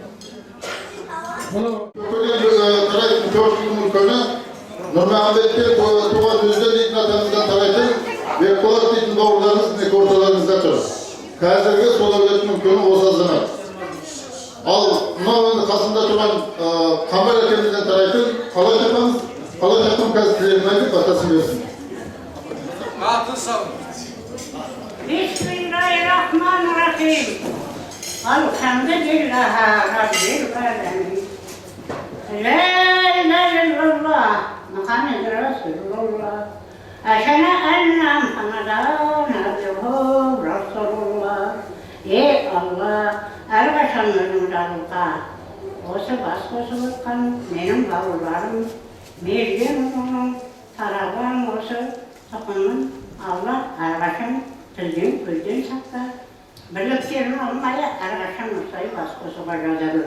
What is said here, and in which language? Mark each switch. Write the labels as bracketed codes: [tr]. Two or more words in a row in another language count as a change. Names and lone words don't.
[kk] Тарайтын төртінің үлкені Нұрмағамбетке туған өзде дейтін атамыздан тарайтын Бекболат дейтін бауырларыңыз мінекі орталарыңызда тұр. Қазіргі сол әулеттің үлкені осы азамат. Ал мынау енді қасында тұрған Қамбар әкемізден тарайтын қалай жатқаныз, қалай жатқан қазір тілерін айтып, батасын берсін. Аты сау. [ar] بسم الله الرحمن الرحيم. الحمد لله رب العالمين. لا إله إلا الله محمد رسول الله. أشهد أن محمدا عبده رسول الله. [kk] Ey Allah, әрқашанның жарылға осы бас қосып отқан менің бауырларым, мерген ұлының тараған осы тұқымын Алла әрқашан тілден көзден сақта, бірліктерін алмай әрқашан осылай бас қосуға жаза көр.